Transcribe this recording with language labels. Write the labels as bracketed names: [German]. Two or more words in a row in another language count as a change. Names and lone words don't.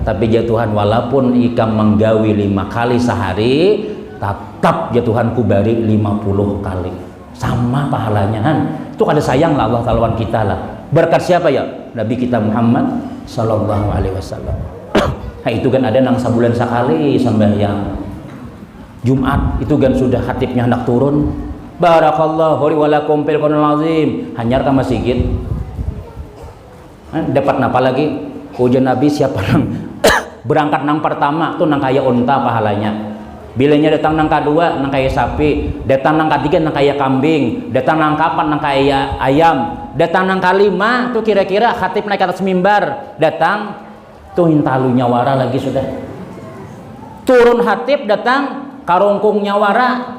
[Banjar] Tapi ya Tuhan walaupun ikam menggawi 5 kali sehari tetap ya Tuhan ku bari 50 kali sama pahalanya itu kada sayang lah Allah Ta'ala kita lah berkat siapa ya Nabi kita Muhammad [Arabic] صلى الله عليه وسلم. [Banjar] Nah itu kan ada nang sebulan sekali sembahyang Jumat itu kan sudah khatibnya hendak turun [Arabic] بارك الله لي ولكم في القرآن العظيم [Banjar] hanyar ka masjid dapat napa lagi ujian Nabi siapa nang berangkat nang pertama tuh nang kaya unta pahalanya bilanya datang nang kedua nang kaya sapi datang nang ketiga nang kaya kambing datang nang kapan nang kaya ayam datang nang kelima tuh kira-kira khatib naik atas mimbar datang tuh hintalu nyawara lagi sudah turun khatib datang karungkung nyawara.